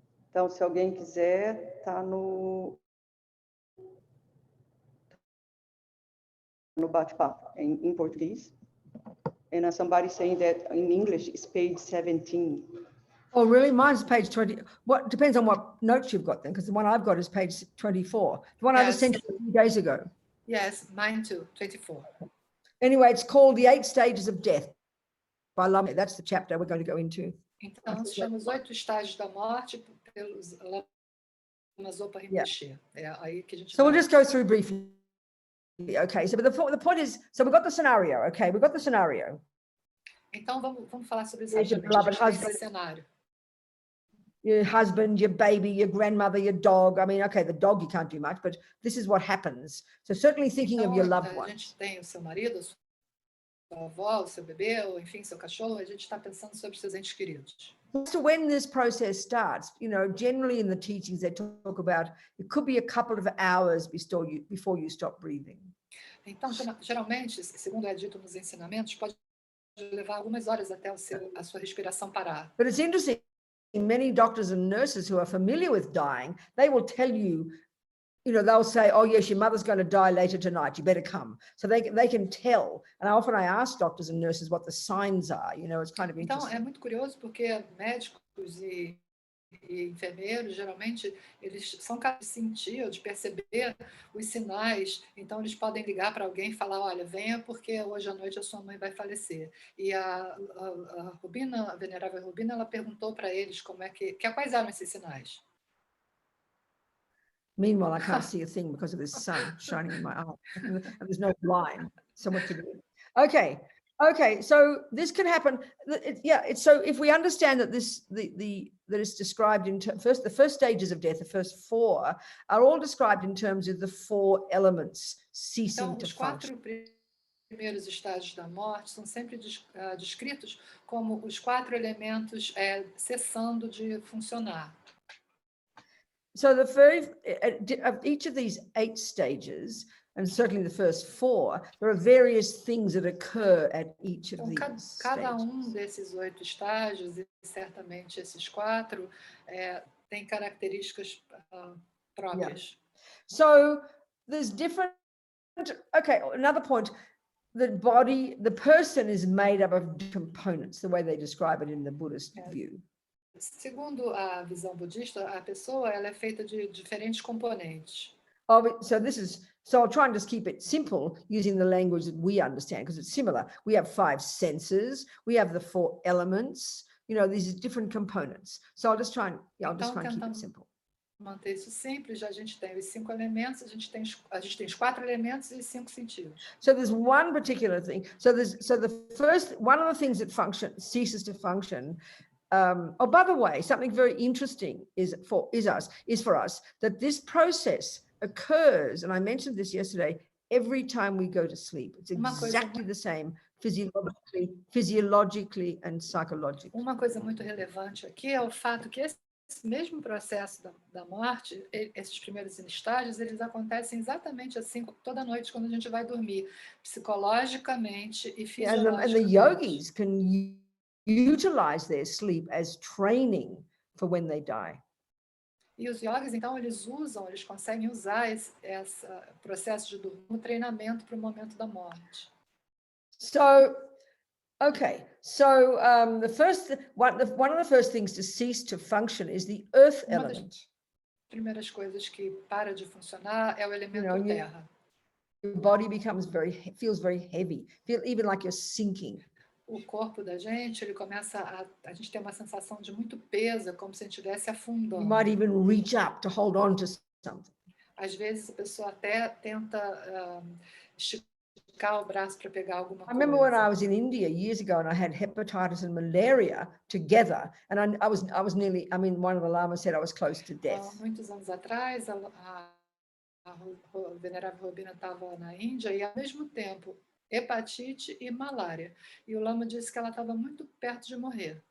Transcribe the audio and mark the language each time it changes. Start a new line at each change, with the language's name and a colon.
Portuguese: Então, se alguém quiser, está no bate-papo, em português.
English: And somebody saying that in English, it's page 17. Oh, really? Mine's page 20. What depends on what notes you've got then, because the one I've got is page 24. The one I just sent you a few days ago. Yes, mine too, 24. Anyway, it's called The 8 Stages of Death by Lama. That's the chapter we're going to go into.
Portuguese: Então, se chama os 8 estágios da morte pelos Lama Rinpoche. É aí que a gente
English: So we'll just go through briefly. Okay, so but the point is, so we've got the scenario, okay? We've got the scenario.
Portuguese: Então, vamos falar sobre esse cenário.
English: Your husband, your baby, your grandmother, your dog. I mean, okay, the dog you can't do much, but this is what happens. So certainly thinking
Portuguese: então,
English: of your loved ones.
Portuguese: A gente tem o seu marido, a sua avó, o seu bebê, ou enfim, seu cachorro, a gente está pensando sobre seus entes queridos.
English: So when this process starts, you know, generally in the teachings they talk about it could be a couple of hours before you stop breathing.
Portuguese: Então, geralmente, segundo é dito nos ensinamentos, pode levar algumas horas até a sua respiração parar.
English: But it's interesting, many doctors and nurses who are familiar with dying, they will tell you, you know, they'll say, oh yes, your mother's going to die later tonight, you better come. So they can tell. And often I ask doctors and nurses what the signs are, you know, it's kind of interesting.
Portuguese: Então, é muito curioso porque médicos e enfermeiros, geralmente, eles são capazes de sentir ou de perceber os sinais. Então, eles podem ligar para alguém e falar, olha, venha porque hoje à noite a sua mãe vai falecer. E a Robina, a venerável Robina, ela perguntou para eles quais eram esses sinais.
English: Meanwhile, I can't see a thing because of this sun shining in my eye. And there's no line. So what to do? Okay. So this can happen. So if we understand that that is described in the first stages of death, the first 4 are all described in terms of the 4 elements ceasing to function.
Portuguese: Os 4 primeiros estágios da morte são sempre descritos como os 4 elementos cessando de funcionar.
English: So the first of each of these 8 stages, and certainly the first 4, there are various things that occur at each of these
Portuguese: cada
English: stages.
Portuguese: Desses 8 estágios, e certamente esses 4, tem características próprias.
English: Yeah. So there's different, okay, another point, the person is made up of components, the way they describe it in the Buddhist view.
Portuguese: Segundo a visão budista, a pessoa ela é feita de diferentes componentes.
English: So I'll try and just keep it simple using the language that we understand because it's similar. We have 5 senses, we have the 4 elements, you know, these are different components. So I'll just try and keep it simple.
Portuguese: Manter isso simples, a gente tem os 5 elementos, a gente tem os 4 elementos e 5 sentidos.
English: So there's one particular thing. So the first one of the things that ceases to function. Oh, by the way, something very interesting is for us that this process occurs, and I mentioned this yesterday, every time we go to sleep. It's exactly the same physiologically and psychologically.
Portuguese: Uma coisa muito relevante aqui é o fato que esse mesmo processo da morte, esses primeiros estágios, eles acontecem exatamente assim toda noite quando a gente vai dormir, psicologicamente e fisiologicamente.
English: And the yogis can utilize their sleep as training for when they die.
Portuguese: E os yogis, então, eles conseguem usar esse processo de dormir como treinamento para o momento da morte.
English: So, okay. So one of the first things to cease to function is the earth element.
Portuguese: Primeiras coisas que para de funcionar é o elemento terra.
English: Your body feels very heavy. Feel even like you're sinking.
Portuguese: O corpo da gente, ele começa a gente tem uma sensação de muito peso, como se a gente estivesse afundando.
English: You might even reach up to hold on to something.
Portuguese: Às vezes a pessoa até tenta esticar o braço para pegar alguma coisa.
English: I remember when I was in India years ago and I had hepatitis and malaria together, and I was nearly, I mean, one of the lamas said I was close to death.
Portuguese: Muitos anos atrás, a venerável Robina estava na Índia e ao mesmo tempo hepatite e malária. E o lama disse que ela estava muito perto de morrer.